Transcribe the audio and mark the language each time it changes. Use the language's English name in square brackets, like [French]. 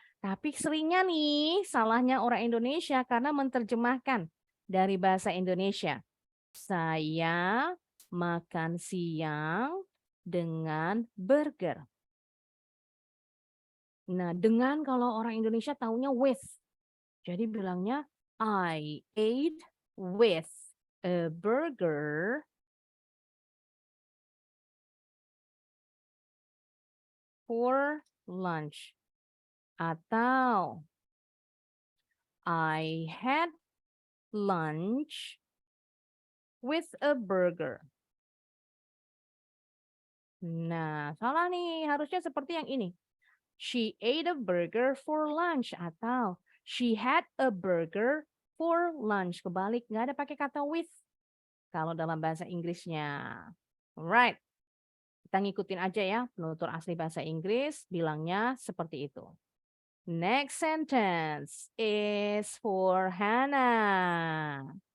[Indonesian] Tapi seringnya nih salahnya orang Indonesia karena menerjemahkan dari bahasa Indonesia. Saya makan siang dengan burger. Nah, dengan kalau orang Indonesia taunya with. Jadi bilangnya [English] I ate with a burger for lunch. [Indonesian] Atau [English] I had lunch with a burger. [Indonesian] Nah, salah nih. Harusnya seperti yang ini. [English] She ate a burger for lunch. [Indonesian] Atau [English] she had a burger for lunch. [Indonesian] Kebalik, nggak ada pakai kata with. Kalau dalam bahasa Inggrisnya. [English] Alright. [Indonesian] Kita ngikutin aja ya. Penutur asli bahasa Inggris bilangnya seperti itu. [English] Next sentence is for Hannah.